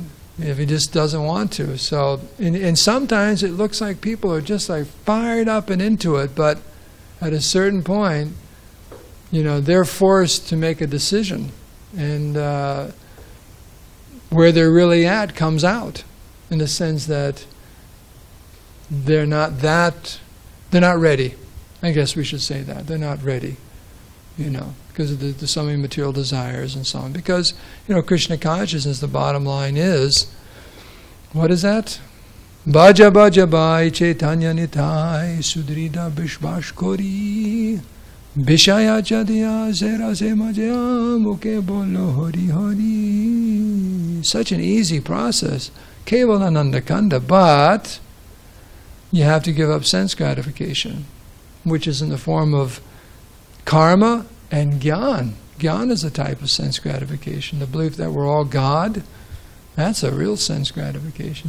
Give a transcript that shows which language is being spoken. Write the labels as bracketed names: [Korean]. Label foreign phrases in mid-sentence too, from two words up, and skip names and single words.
[English] If he just doesn't want to. So, and sometimes it looks like people are just like fired up and into it, but at a certain point, they're forced to make a decision, and where they're really at comes out, in the sense that they're not ready. I guess we should say that. They're not ready, because of the so many material desires and so on. Because, Krishna consciousness, the bottom line is, what is that? [Bangla] ভজ ভজ ভাই চৈতন্য নিতাই সুদৃঢ় বিশ্বাসকরি বিষয় ছাড়িয়া রসে সে মজিয়া মুখে বল হরি হরি. [English] Such an easy process. [Bangla] কেবলানন্দ কন্দ, [English] but you have to give up sense gratification, which is in the form of karma and gyan. Gyan is a type of sense gratification. The belief that we're all God, that's a real sense gratification.